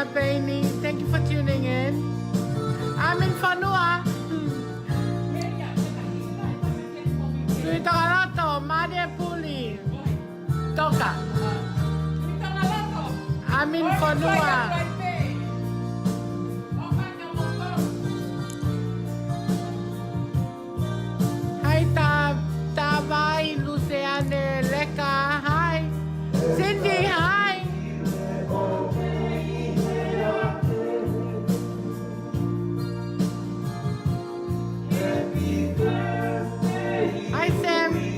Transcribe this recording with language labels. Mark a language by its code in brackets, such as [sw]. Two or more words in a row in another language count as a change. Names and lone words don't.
[en] Bainey, thank you for tuning in. I'm in Whanua. Tui Tokaloto, Maria Puli. Toka. I'm in Whanua. Hi Tawai, Luciane, Leka, hi. Cindy, hi. Hi Sam.